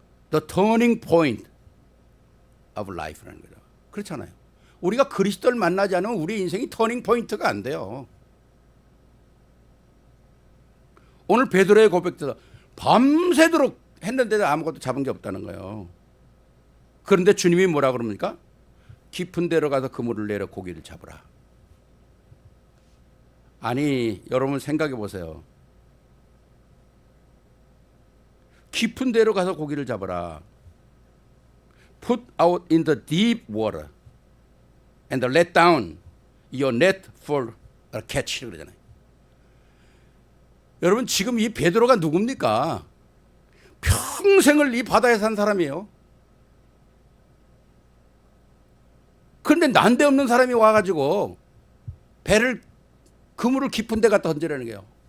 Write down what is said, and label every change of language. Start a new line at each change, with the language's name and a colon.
English: The turning point of life
Korean: 라는 거죠. 그렇잖아요. 우리가 그리스도를 만나지 않으면 우리 인생이 터닝 포인트가 안 돼요. 오늘 베드로의 고백대로 밤새도록 했는데도 아무것도 잡은 게 없다는 거예요. 그런데 주님이 뭐라 그럽니까? 깊은 데로 가서 그물을 내려 고기를 잡으라. 아니 여러분 생각해 보세요. 깊은 데로 가서 고기를 잡으라.
English: Put out in the deep water and let down your net for a catch
Korean: 그러잖아요. 여러분 지금 이 베드로가 누굽니까? 평생을 이 바다에 산 사람이에요. 그런데 난데없는 사람이 와가지고 그물을 깊은 데 갖다 던지라는 거예요.